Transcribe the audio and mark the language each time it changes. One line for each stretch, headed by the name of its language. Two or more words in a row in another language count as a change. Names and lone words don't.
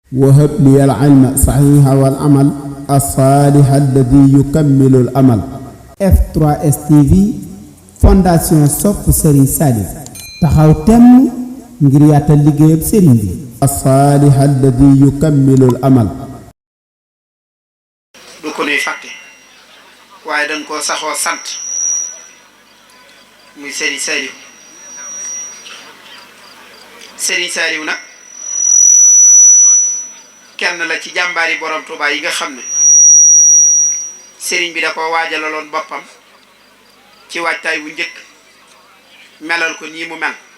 Arabic: وهب لي العلم صحيح والعمل الصالح الذي يكمل الأمل.
Wolof: F3S TV fondation sopp Serigne Salif taxaw temm ngir yaatal liggéeyam Serigne bi.
Arabic: الصالح الذي يكمل الأمل.
Wolof: du ko nuy fàtte waaye dañ koo saxoo sant muy Serigne Saliou. Serigne Saliou nag kenn la ci jàmbaari borom Touba yi nga xam ne Serigne bi da ko waajalaloon boppam ci waajtaay bu njëkk melal ko nii mu mel